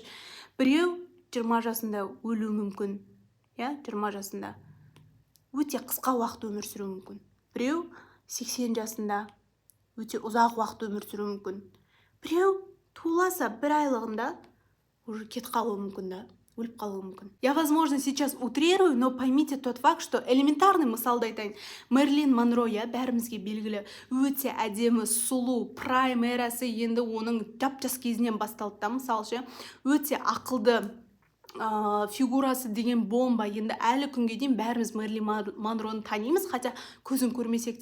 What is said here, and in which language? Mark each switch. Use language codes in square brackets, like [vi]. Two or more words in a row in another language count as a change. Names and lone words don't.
[kk] Біреу 20 жасында өлуі мүмкін. Я, 20 жасында. Өте қысқа уақыт өмір сүруі мүмкін. Біреу 80 жасында өте ұзақ уақыт өмір сүруі мүмкін. Біреу туыласа бір айлығында уже кетіп қалуы мүмкін да, өліп қалуы мүмкін. [ru] Я, возможно, сейчас утрирую, но поймите тот факт, что элементарный [kk] мысалды айтайын. Мерлин Монро, я, бәрімізге белгілі, өте әдемі, сұлу, прайм эрасы енді оның жап-жас кезінен басталды да, мысалы, өте ақылды, фигурасы деген бомба. Енді әлі күнге дейін бәріміз Мерлин Монроны танимыз, хотя көзін көрмесек те.